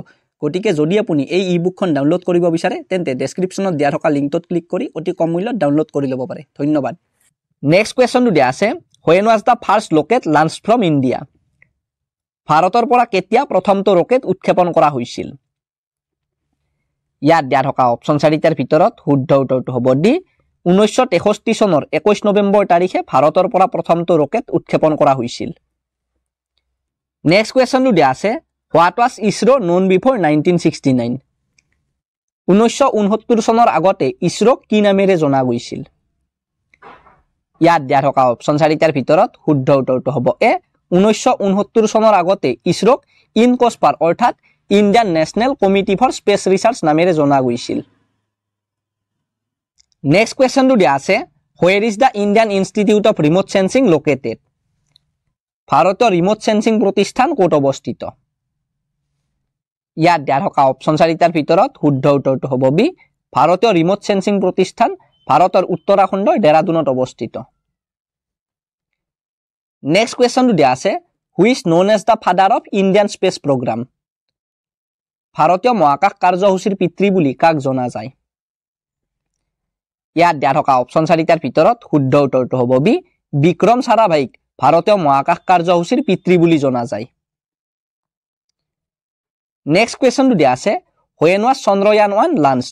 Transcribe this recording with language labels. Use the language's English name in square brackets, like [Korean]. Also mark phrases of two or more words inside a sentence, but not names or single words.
[Assamese] গতিকে যদি আপুনি এই [English] e-book download [Assamese] কৰিব বিচাৰে তেন্তে ডেসক্ৰিপচনত দিয়া থকা লিংকটোত ক্লিক কৰি অতি কম মূল্যত ডাউনলোড কৰি ল'ব পাৰে। ধন্যবাদ। [English] next question [Assamese] দিয়া আছে, [English] When was the first rocket launched from India? [Assamese] ভাৰতৰ পৰা কেতিয়া প্ৰথমটো ৰকেট উৎক্ষেপণ কৰা হৈছিল? ইয়াত দিয়া থকা অপচন 4টাৰ ভিতৰত শুদ্ধ উত্তৰটো হ'ব ডি। 1963 চনৰ 21 নৱেম্বৰ তাৰিখে ভাৰতৰ পৰা প্ৰথমটো ৰকেট উৎক্ষেপণ কৰা হৈছিল। [English] next question [Assamese] দিয়া আছে, [English] What was ISRO known before 1969? [Assamese] 1969 চনৰ আগতে ইছৰোক কি নামেৰে জনা গৈছিল? ইয়াত দিয়া থকা অপচন 4টাৰ ভিতৰত শুদ্ধ উত্তৰটো হ'ব এ। 1969 চনৰ আগতে ইছৰোক ইনকস্পাৰ অৰ্থাৎ ইণ্ডিয়ান নেশ্যনেল কমিটি ফৰ স্পেচ ৰিচাৰ্চ নামেৰে জনা গৈছিল। [English] next question [Assamese] দিয়া আছে, [English] Where is the Indian Institute of Remote Sensing located? [Assamese] ভাৰতীয় [English] remote sensing [Assamese] প্ৰতিষ্ঠান ক'ত অৱস্থিত? ইয়াত দিয়া থকা অপচন 4টাৰ ভিতৰত শুদ্ধ উত্তৰটো হ'ব বি। ভাৰতীয় [English] remote sensing [Assamese] প্ৰতিষ্ঠান ভাৰতৰ উত্তৰাখণ্ডৰ দেৰাদুনত অৱস্থিত। [English] next question [Assamese] দিয়া আছে, [English] Who is known as the father of Indian space program? [Assamese] ভাৰতীয় মহাকাশ কাৰ্যসূচীৰ পিতৃ বুলি কাক জনা যায়? ইয়াত দিয়া থকা অপচন 4টাৰ ভিতৰত শুদ্ধ উত্তৰটো হ'ব বি। বিক্ৰম সাৰাভাইক ভাৰতীয় মহাকাশ কাৰ্যসূচীৰ পিতৃ বুলি জনা যায়। [English] next question [Assamese] দিয়া আছে, [English] When was Chandrayaan 1 launched?